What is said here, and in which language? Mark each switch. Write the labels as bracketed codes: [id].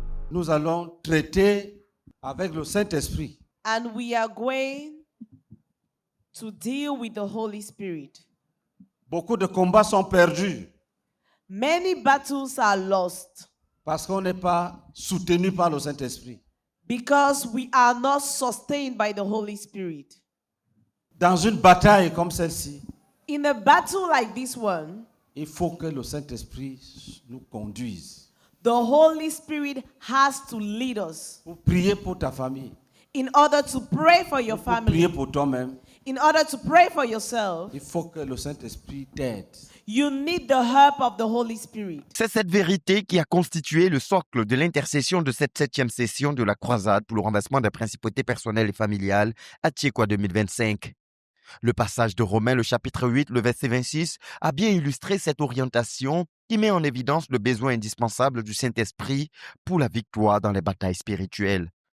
[fr] nous allons traiter avec le Saint-Esprit. [en] And we are going to deal with the Holy Spirit. [fr] Beaucoup de combats sont perdus [en] Many battles are lost [fr] parce qu'on n'est pas soutenu par le Saint-Esprit. [en] because we are not sustained by the Holy Spirit. [fr] Dans une bataille comme celle-ci, [en] In a battle like this one, [fr] il faut que le Saint-Esprit nous conduise. [en] the Holy Spirit has to lead us [fr] Pour prier pour ta famille, [en] in order to pray for your [fr] pour prier [en] family, [fr] pour toi-même, [en] in order to pray for yourself. [fr] il faut que le Saint-Esprit t'aide. [en] You need the help of the Holy Spirit. [fr] C'est cette vérité qui a constitué le socle de l'intercession de cette 7e session de la croisade pour le renversement des principautés personnelles et familiales à Tchékoua 2025. Le passage de Romains, le chapitre 8, le verset 26, a bien illustré cette orientation qui met en évidence le besoin indispensable du Saint-Esprit pour la victoire dans les batailles spirituelles.